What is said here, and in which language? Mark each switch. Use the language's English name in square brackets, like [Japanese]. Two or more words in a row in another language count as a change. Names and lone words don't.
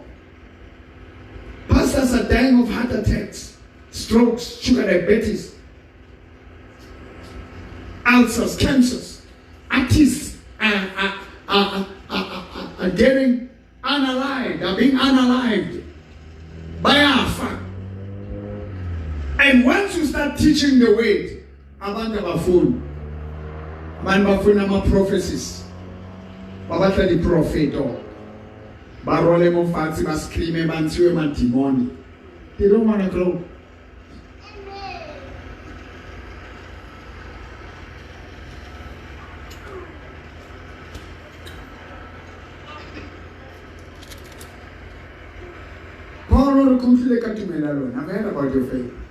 [English] Pastors are dying of heart attacks, strokes, sugar diabetes, ulcers, cancers. Artists are getting unalived, are being unalived by our fact. And once you start teaching the way, [Zulu] abantu bafuna, abantu bafuna ama-prophecies, [Southern Sotho] babatla di-prophet, barole mo fatshe, ba screame, ba ntshiwe madimoni. [English] They don't want to grow. I've heard about your faith.